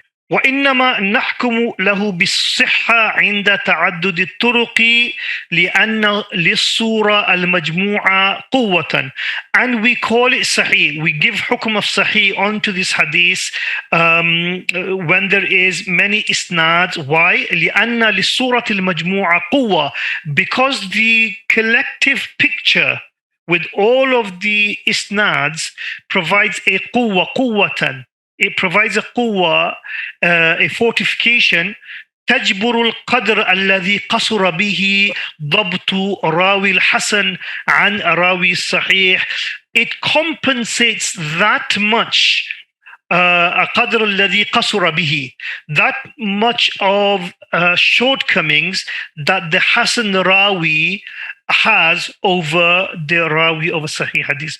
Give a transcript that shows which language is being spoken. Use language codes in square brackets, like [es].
[ar] وإنما نحكم له بالصحة عند تعدد الطرق لأن للصورة المجموعة قوة, [en] and we call it sahih. We give hukum of sahih onto this hadith when there is many isnads. Why? [ar] لأن للصورة المجموعة قوة, [en] because the collective picture with all of the isnads provides a quwwatan. It provides a quwwa, a fortification. [ar] تجبر القدر الذي قصر به ضبط راوي الحسن عن راوي الصحيح. [en] It compensates that much, [ar] قدر الذي قصر به, [en] that much of shortcomings that the Hasan Rawi has over the Rawi of a Sahih Hadith.